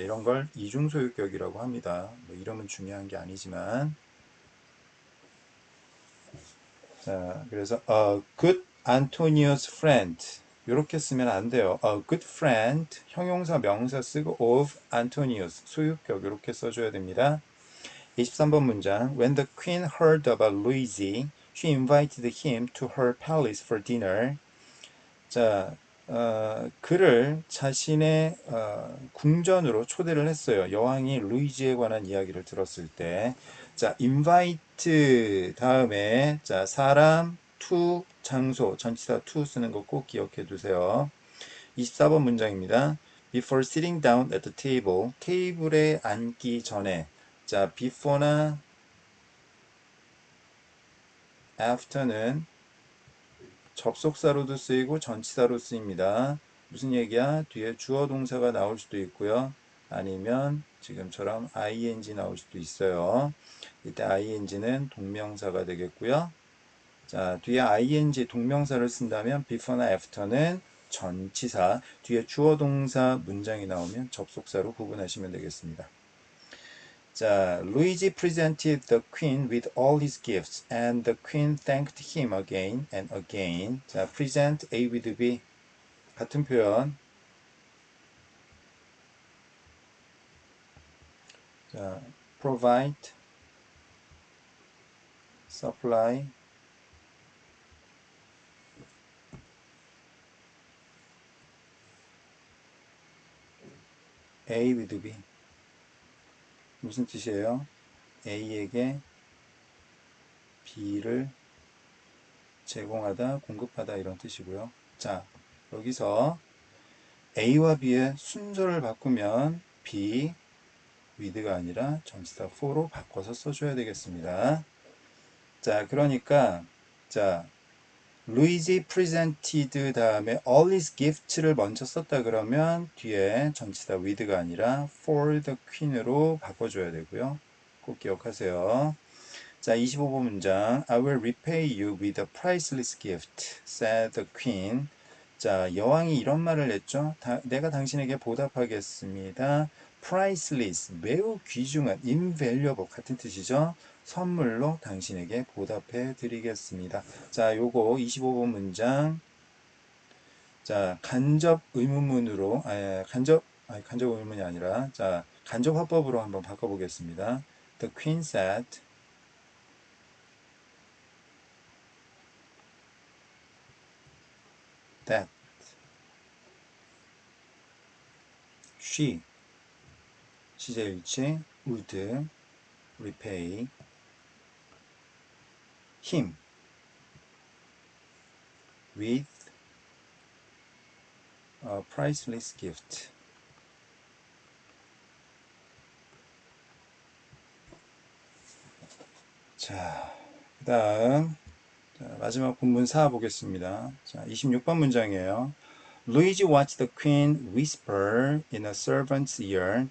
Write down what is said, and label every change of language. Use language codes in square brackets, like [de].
[ko] 이런 걸 이중소유격이라고 합니다. 뭐 이름은 중요한 게 아니지만 자 그래서 [en] a good Antonius friend [ko] 이렇게 쓰면 안 돼요. [en] A good friend [ko] 형용사 명사 쓰고 [en] of Antonius [ko] 소유격 이렇게 써줘야 됩니다. 23번 문장 [en] When the queen heard about Luigi, she invited him to her palace for dinner. [ko] 자, 그를 자신의 궁전으로 초대를 했어요. 여왕이 루이지에 관한 이야기를 들었을 때. 자, invite 다음에 자, 사람, to, 장소, 전치사 to 쓰는 거 꼭 기억해 두세요. 24번 문장입니다. [en] Before sitting down at the table, [ko] 테이블에 앉기 전에 자, before나 after는 접속사로도 쓰이고 전치사로 쓰입니다. 무슨 얘기야? 뒤에 주어 동사가 나올 수도 있고요. 아니면 지금처럼 ing 나올 수도 있어요. 이때 ing는 동명사가 되겠고요. 자, 뒤에 ing 동명사를 쓴다면 before나 after는 전치사, 뒤에 주어 동사 문장이 나오면 접속사로 구분하시면 되겠습니다. [en] 자, Luigi presented the queen with all his gifts, and the queen thanked him again and again. [ko] 자, present A with B 같은 표현. 자, provide, supply. A with B 무슨 뜻이에요? A에게 B를 제공하다, 공급하다 이런 뜻이고요. 자, 여기서 A와 B의 순서를 바꾸면 B with가 아니라 전치사 for로 바꿔서 써줘야 되겠습니다. 자, 그러니까 자, 루이지 presented 다음에 [en] all his gifts [ko] 를 먼저 썼다 그러면 뒤에 전치사 with가 아니라 [en] for the queen [ko] 으로 바꿔줘야 되고요. 꼭 기억하세요. 자, 25번 문장. [en] I will repay you with a priceless gift, said the queen. [ko] 자, 여왕이 이런 말을 했죠. 내가 당신에게 보답하겠습니다. priceless, 매우 귀중한, invaluable 같은 뜻이죠. 선물로 당신에게 보답해 드리겠습니다. 자, 요거 25번 문장. 자, 간접 의문문으로, 간접 의문이 아니라, 자, 간접 화법으로 한번 바꿔보겠습니다. [en] The queen said, that she 시제일치 would repay him with a priceless gift. [ko] 자, 그 다음 마지막 본문 4 보겠습니다. 자, 26번 문장이에요. [en] Luigi watched the queen whisper in a servant's ear.